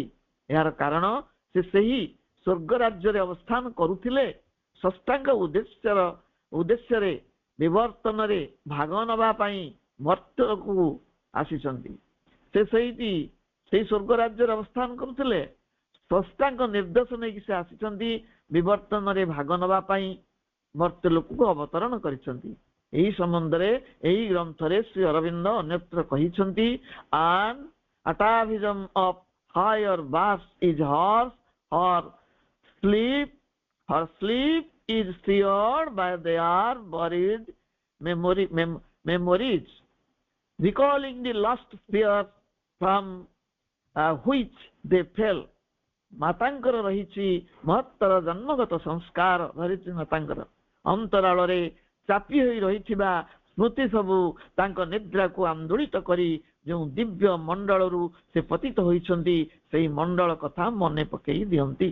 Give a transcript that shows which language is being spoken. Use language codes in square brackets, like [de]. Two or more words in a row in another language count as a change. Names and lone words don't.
[or] ଏହାର କାରଣ ସେ ସେହି ସ୍ୱର୍ଗ ରାଜ୍ୟରେ ଅବସ୍ଥାନ କରୁଥିଲେ, ଷଷ୍ଠାଙ୍ଗ ଉଦ୍ଦେଶ୍ୟରେ ବିବର୍ତ୍ତନରେ ଭାଗ ନେବା ପାଇଁ ମର୍ତ୍ତ୍ୟକୁ ଆସିଛନ୍ତି। ସେ ସେଇ ସ୍ୱର୍ଗ ରାଜ୍ୟରେ ଅବସ୍ଥାନ କରୁଥିଲେ, ଷଷ୍ଠାଙ୍କ ନିର୍ଦ୍ଦେଶ ନେଇକି ସେ ଆସିଛନ୍ତି ବିବର୍ତ୍ତନରେ ଭାଗ ନେବା ପାଇଁ ମର୍ତ୍ତ୍ୟ ଲୋକକୁ ଅବତରଣ କରିଛନ୍ତି। ଏହି ସମ୍ବନ୍ଧରେ ଏହି ଗ୍ରନ୍ଥରେ ଶ୍ରୀ ଅରବିନ୍ଦ ଅନ୍ୟତ୍ର କହିଛନ୍ତି, [en] an atavism of higher births is hers, her sleep is seared by their buried memories, recalling the lost spheres from which they fell. [or] ମାତାଙ୍କର ରହିଛି ମହତ୍ତର ଜନ୍ମଗତ ସଂସ୍କାର। ଧରିତ୍ରୀ ମାତାଙ୍କର ଅନ୍ତରାଳରେ ଚାପି ହୋଇ ରହିଥିବା ସ୍ମୃତି ସବୁ ତାଙ୍କ ନିଦ୍ରାକୁ ଆନ୍ଦୋଳିତ କରି ଯେଉଁ ଦିବ୍ୟ ମଣ୍ଡଳରୁ ସେ ପତିତ ହୋଇଛନ୍ତି, ସେଇ ମଣ୍ଡଳ କଥା ମନେ ପକେଇ ଦିଅନ୍ତି।